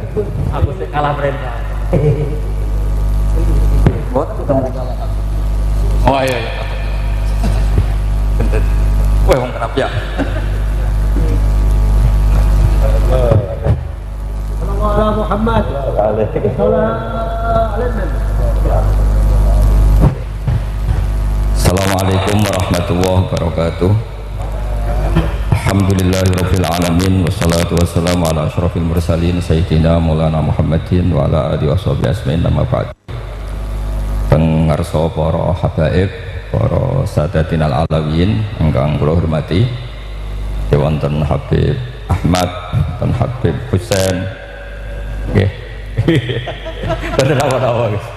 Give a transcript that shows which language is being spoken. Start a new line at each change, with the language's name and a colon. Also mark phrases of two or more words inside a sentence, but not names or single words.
Indonesian: Aku sih kalah perintah. Oh iya iya.
Javanese: Bentar. Wah, wong kerap ya.
Arabic: صلى الله محمد. السلام عليكم ورحمة الله وبركاته. الحمد لله رب العالمين والصلاة والسلام على أشرف المرسلين سيدنا ومولانا محمد وعلى آله وصحبه أجمعين أما بعد.
Javanese: Pengarsa para habaib, para
Arabic: ساداتنا العلويين
Javanese: ingkang kula hormati, wonten Habib Ahmad dan Habib Husain. Nggih. Bener apa-apa guys.